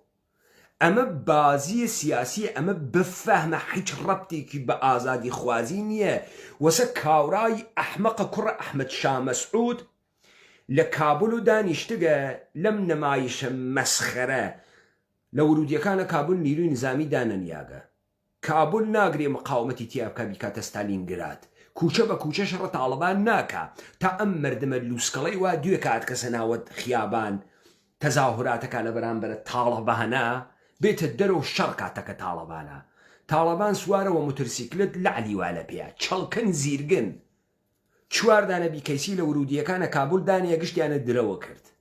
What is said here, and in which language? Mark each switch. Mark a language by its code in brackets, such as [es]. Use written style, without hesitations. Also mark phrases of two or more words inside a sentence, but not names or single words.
[ckb] ئەمە بازیە سیاسی، ئەمە بفەهمە هیچ ڕەبتێکی بە ئازادی خوازی نییە. وەسە کاورای ئەحمەقە کوڕە ئەحمەد شا مەسعود لە کابل و دانیشتگە لەم نەمایشە مەسخەرە لە ورودیەکانە کابل نیروی نظامی دانەنیاگە. کابل ناگرێ مقاومەتی تیابکە بیکاتە ستالینگراد، کوچە بە کوچە شەڕە تاڵەبان ناکە تا ئەم مردمە لوسکەڵەی وا دوێ کات کەسە ناوەت خیابان تەزاهوراتەکە لە بەرامبەرە تاڵەبانە بێتە دەرەوە شەڕ کاتەکە تاڵەبانە. تاڵەبان سوارەوە موترسیکلت لە علیوالە پێە چەڵکن زیرگن 4 دانە بیکەیسی لە ورودیەکانە کابل دانیە گشتیانە درەوە کرد.